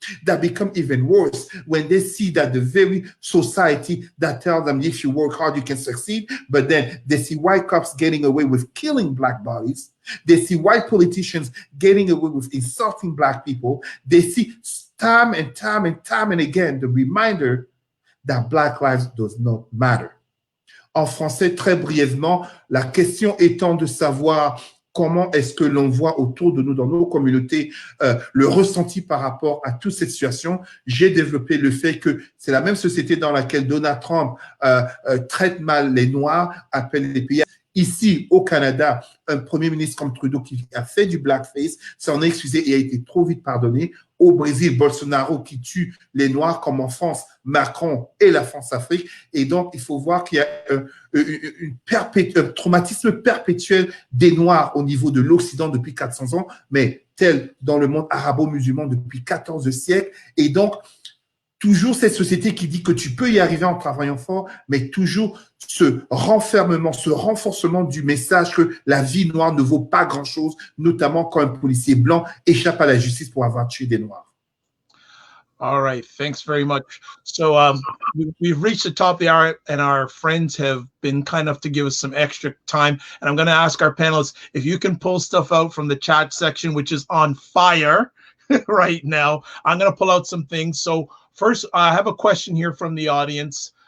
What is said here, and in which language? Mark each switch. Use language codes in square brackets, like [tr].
[en] that become even worse when they see that the very society that tells them if you work hard you can succeed, but then they see white cops getting away with killing Black bodies, they see white politicians getting away with insulting Black people, they see time and time and time and again the reminder that Black lives does not matter. [fr] En français, très brièvement, la question étant de savoir comment est-ce que l'on voit autour de nous, dans nos communautés, le ressenti par rapport à toute cette situation. J'ai développé le fait que c'est la même société dans laquelle Donald Trump traite mal les Noirs, appelle les pays Ici, au Canada, un premier ministre comme Trudeau qui a fait du blackface, s'en est excusé et a été trop vite pardonné. Au Brésil, Bolsonaro qui tue les Noirs, comme en France, Macron et la France-Afrique. Et donc, il faut voir qu'il y a un traumatisme perpétuel des Noirs au niveau de l'Occident depuis 400 ans, mais tel dans le monde arabo-musulman depuis 14 siècles. Et donc, toujours cette société qui dit que tu peux y arriver en travaillant fort, mais toujours ce renfermement, ce renforcement du message que la vie noire ne vaut pas grand-chose, notamment quand un policier blanc échappe à la justice pour avoir tué des Noirs. [en] All right, thanks very much. So we've reached the top of the hour, and our friends have been kind enough to give us some extra time. And I'm going to ask our panelists if you can pull stuff out from the chat section, which is on fire right now. I'm going to pull out some things. So first, I have a question here from the audience.